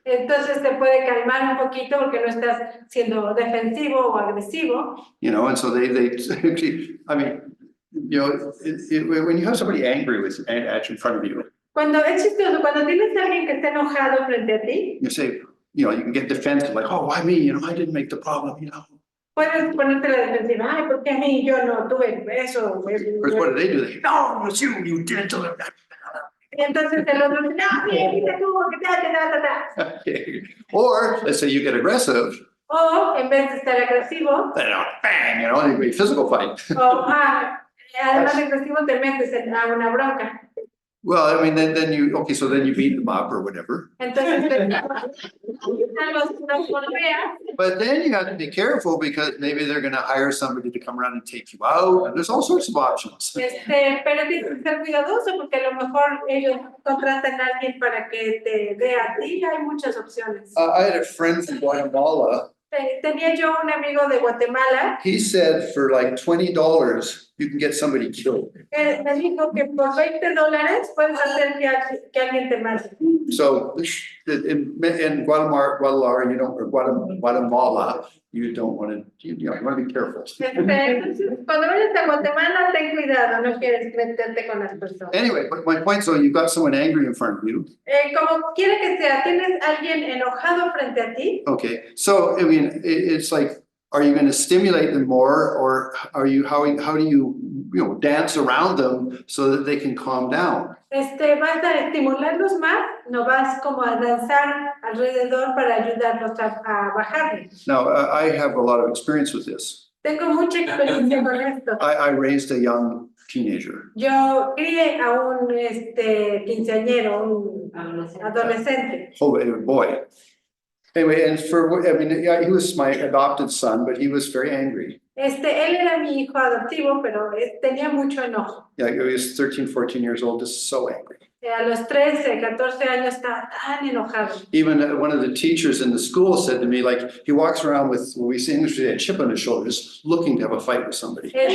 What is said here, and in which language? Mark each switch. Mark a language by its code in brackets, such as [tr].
[es] Entonces te puede calmar un poquito porque no estás siendo defensivo o agresivo. [en] you know, and so they, I mean, you know, when you have somebody angry with, at in front of you, [es] Cuando es chistoso, cuando tienes a alguien que está enojado frente a ti, [en] you say, you know, you can get defensive, like, oh, why me? You know, I didn't make the problem, you know. [es] puedes ponerte la defensiva. Ay, ¿por qué a mí? Yo no tuve eso. [en] Of course, what do? They, no, it's you did it to them. [es] Y entonces el otro dice, no, bien, viste tú, que ta. [en] Okay. Or let's say you get aggressive, [es] O en vez de estar agresivo, [en] then bang, you know, and a physical fight. [es] o además de agresivo te metes a una bronca. [en] Well, I mean, then you, okay, so then you beat them up or whatever. [es] Entonces los golpeas. [en] But then you have to be careful because maybe they're gonna hire somebody to come around and take you out, and there's all sorts of options. [es] Pero tienes que ser cuidadoso porque a lo mejor ellos contratan a alguien para que te dé a ti. Hay muchas opciones. [en] I had a friend from Guatemala. [es] Tenía yo un amigo de Guatemala [en] He said for like $20, you can get somebody killed. [es] que me dijo que por $20 puedes hacer que alguien te mate. [en] So in Guatemala, you don't, or Guatemala, you don't want to, you want to be careful. [es] Entonces, cuando vayas a Guatemala, ten cuidado, no quieres meterte con las personas. [en] Anyway, but my point, so you've got someone angry in front of you. [es] Como quiera que sea, tienes alguien enojado frente a ti. [en] Okay, so I mean, it's like, are you going to stimulate them more, or are you, how do you, you know, dance around them so that they can calm down? [es] Vas a estimularlos más, no vas como a danzar alrededor para ayudarlos a bajarle. [en] Now, I have a lot of experience with this. [es] Tengo mucha experiencia con esto. [en] I raised a young teenager. [es] Yo crié a un quinceañero, un adolescente. [en] Oh, a boy. Anyway, and I mean, yeah, he was my adopted son, but he was very angry. [es] Él era mi hijo adoptivo, pero tenía mucho enojo. [en] Yeah, he was 13, 14 years old, just so angry. [es] A los 13, 14 años estaba tan enojado. [en] Even one of the teachers in the school said to me, like, he walks around with, what we say in English, a chip on his shoulder, just looking to have a fight with somebody.